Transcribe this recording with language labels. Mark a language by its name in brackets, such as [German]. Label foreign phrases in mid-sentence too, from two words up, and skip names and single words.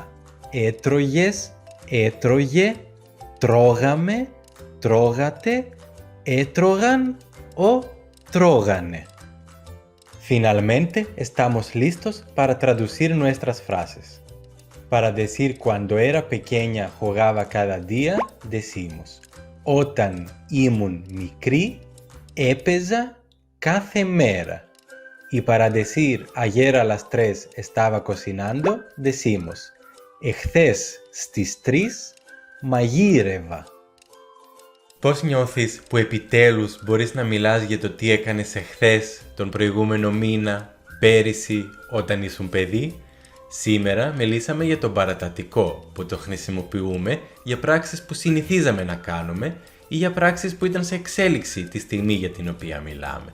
[Greek] έτρωγες, έτρωγε, τρώγαμε, τρώγατε, έτρωγαν ή τρώγανε. [Spanish] Finalmente, estamos listos para traducir nuestras frases. Para decir cuando era pequeña jugaba cada día, decimos [Greek] Όταν ήμουν μικρή, έπαιζα κάθε μέρα. [Spanish] Y para decir ayer a las 3 estaba cocinando, decimos [Greek] εχθές στις 3 μαγείρευα. Πώς νιώθεις που επιτέλους μπορείς να μιλάς για το τι έκανες εχθές, τον προηγούμενο μήνα, πέρυσι, όταν ήσουν παιδί? Σήμερα μιλήσαμε για τον παρατατικό που το χρησιμοποιούμε για πράξεις που συνηθίζαμε να κάνουμε ή για πράξεις που ήταν σε εξέλιξη τη στιγμή για την οποία μιλάμε.